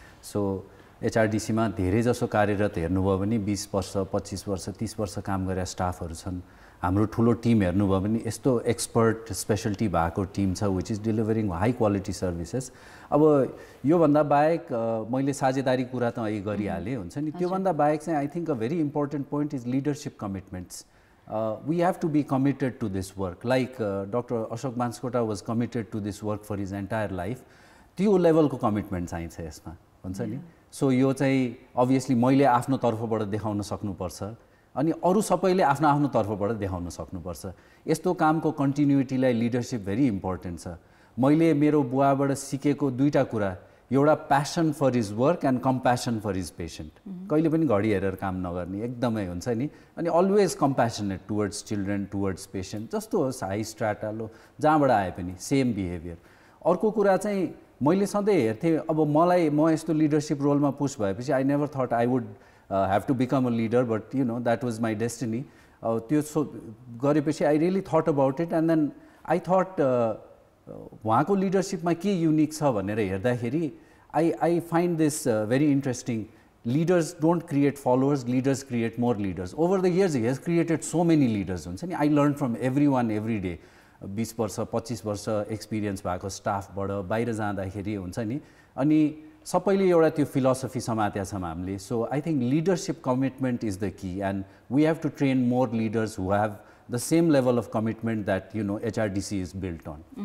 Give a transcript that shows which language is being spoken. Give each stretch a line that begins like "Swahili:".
Nepali: So एचआरडीसीमा धेरै जसो कार्यरत हेर्नुभयो भने 20 वर्ष 25 वर्ष 30 वर्ष काम गरेका स्टाफहरू छन्. हाम्रो ठुलो टिम हेर्नुभयो भने यस्तो एक्सपर्ट स्पेसलिटी भएको टिम छ
English: Which is delivering high quality services.
Nepali: अब योभन्दा बाहेक मैले साझेदारी कुरा त अहिले गरिहालेँ हुन्छ नि. त्योभन्दा बाहेक चाहिँ
English: I think a very important point is leadership commitments. We have to be committed to this work like doctor Ashok Baskota was committed to this work for his entire life.
Nepali: त्यो लेभलको कमिटमेन्ट चाहिन्छ यसमा हुन्छ नि. सो यो चाहिँ अभियसली मैले आफ्नो तर्फबाट देखाउन सक्नुपर्छ अनि अरू सबैले आफ्नो आफ्नो तर्फबाट देखाउन सक्नुपर्छ. यस्तो कामको कन्टिन्युटीलाई लिडरसिप भेरी इम्पोर्टेन्ट छ. मैले मेरो बुवाबाट सिकेको दुईवटा कुरा, एउटा
English: Passion for his work and compassion for his patient.
Nepali: कहिले पनि घडी हेरेर काम नगर्ने एकदमै हुन्छ नि. अनि
English: always compassionate towards children, towards patient,
Nepali: जस्तो होस् हाई स्ट्राटा लो जहाँबाट आए पनि
English: Same behaviour.
Nepali: अर्को कुरा चाहिँ मैले सधैँ हेर्थेँ, अब म यस्तो लिडरसिप रोलमा पुस भएपछि
English: I never thought I would have to become a leader, but you know that was my destiny.
Nepali: त्यो गरेपछि
English: I really thought about it and then I thought
Nepali: उहाँको लिडरसिपमा के युनिक छ भनेर हेर्दाखेरि
English: I find this very interesting. Leaders don't create followers, leaders create more leaders. Over the years he has created so many leaders
Nepali: हुन्छ नि.
English: I learned from everyone every day.
Nepali: 20 वर्ष 25 वर्ष experience भएको स्टाफबाट बाहिर जाँदाखेरि हुन्छ नि, अनि सबैले एउटा त्यो फिलोसफी समातेका छौँ हामीले.
English: So I think leadership commitment is the key, and we have to train more leaders who have the same level of commitment that HRDC is built on.